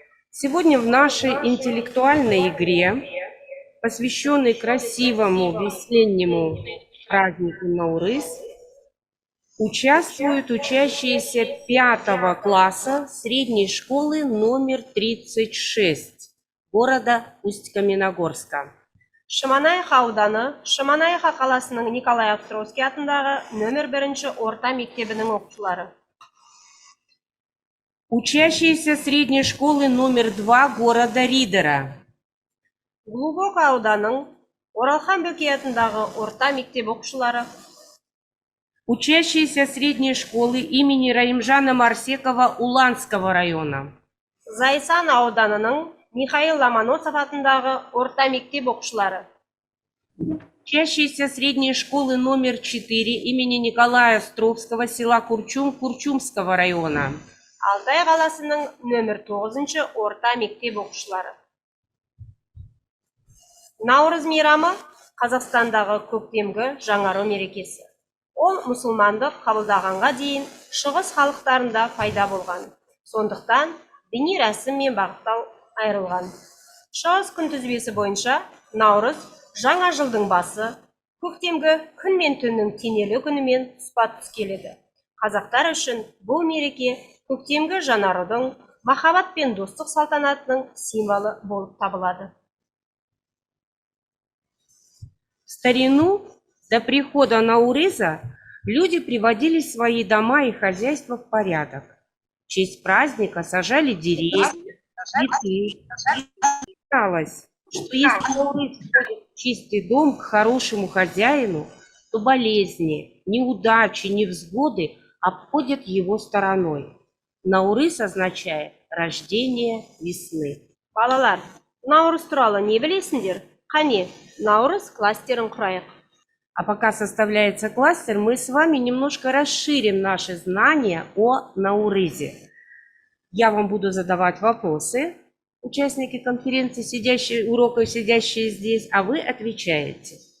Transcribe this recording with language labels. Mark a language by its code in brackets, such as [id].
[ru] Сегодня в нашей интеллектуальной игре, посвященной красивому весеннему празднику Наурыз, участвуют учащиеся 5 класса средней школы номер 36 города Усть-Каменогорска. [kk] Шаманаиха ауданы, Шаманаиха қаласының Николай Островский атындағы нөмір 1 орта мектебінің оқушылары. [ru] Учащиеся средней школы номер 2 города Ридера. [kk] Глубок ауданның Оралхан Бөкей атындағы орта мектеп оқушылары. [ru] Учащиеся средней школы имени Раимжана Марсекова Уланского района. [kk] Зайсан ауданының Михаил Ломоносов атындағы орта мектеп оқушылары. [ru] Учащиеся средней школы номер 4 имени Николая Островского, села Курчум, Курчумского района. [kk] Алтай қаласының нөмір 9-шы орта мектеп оқушылары. Наурыз мейрамы Қазақстандағы көктемгі жаңару мерекесі. Ол мұсылмандық қабылдағанға дейін шығыс халықтарында пайда болған. Сондықтан діни рәсім мен бағыттау айырылған. Шығыс күнтізбесі бойынша Наурыз жаңа жылдың басы, көктемгі күн мен түннің теңелу күнімен тұспа-тұс келеді. Қазақтар үшін бұл мереке көктемгі жаңарудың, махаббат пен достық салтанатының символы болып табылады. [ru] В старину, до прихода Наурыза, люди приводили свои дома и хозяйства в порядок. В честь праздника сажали деревья, цветы. Считалось, что если Наурыз входит в чистый дом к хорошему хозяину, то болезни, неудачи, невзгоды обходят его стороной. Наурыз означает рождение весны. [kk] Балалар, Наурыз туралы не білесіңдер? Қане, Наурыз кластерін құрайық. [ru] А пока составляется кластер, мы с вами немножко расширим наши знания о Наурызе. Я вам буду задавать вопросы, участники конференции, урока, сидящие здесь, а вы отвечаете.